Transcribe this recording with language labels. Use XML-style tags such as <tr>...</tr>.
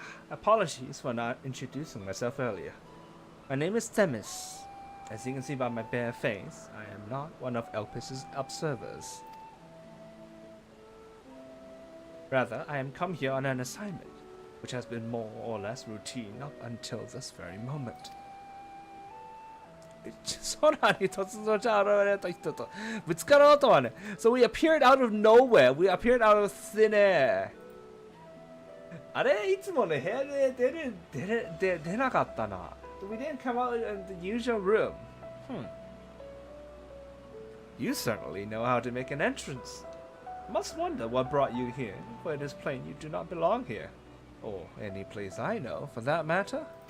<en>Apologies for not introducing myself earlier. My name is Themis. As you can see by my bare face, I am not one of Elpis's observers. Rather, I am come here on an assignment, which has been more or less routine up until this very moment.</en> <ja>空に突如現れた人とぶつかろうとはね。</ja> <en>So we appeared out of nowhere. We appeared out of thin air.</en> <ja>あれいつもね部屋で出なかったな。</ja> <en>We didn't come out in the usual room. You certainly know how to make an entrance. Must wonder what brought you here, for it is plain you do not belong here. Or any place I know, for that matter.</en>